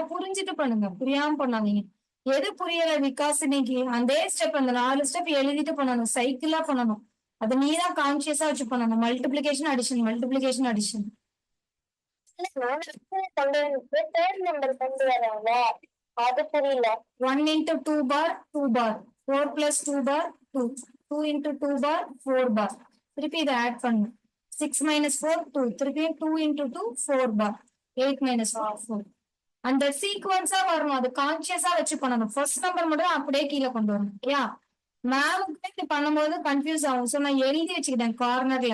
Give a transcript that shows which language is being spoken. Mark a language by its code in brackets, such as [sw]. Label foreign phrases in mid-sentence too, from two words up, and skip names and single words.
[ta] புரிஞ்சுட்டு பண்ணுங்க, புரியாம பண்ணாதீங்க. எது புரியல விகாசினிக்கு அதே ஸ்டெப், அந்த 4 ஸ்டெப் எழுதிட்டு பண்ணணும். சைக்கிளா பண்ணணும். அது நீதான் கான்சியஸா வச்சு பண்ணணும். [en] multiplication addition, multiplication addition. [ta] அது புரியல. [en] 1 into 2 bar 2 bar, 4 plus 2 bar 2, 2 into 2 bar 4 bar. [ta] திருப்பி இதை ஆட் பண்ணணும். 6 minus 4 2, திருப்பி 2 into 2 4 bar, 8 minus 4 4. அந்த சீக்வன்ஸா வரணும், அது கான்சியஸா வச்சு பண்ணணும். [en] first number [ta] மட்டும் அப்படியே கீழே கொண்டு வரணும். ஓகேயா? மேமுக்கு இது பண்ணும்போது கன்ஃபியூஸ் ஆகும். ஸோ நான் எழுதி வச்சுக்கிட்டேன் கார்னர்ல.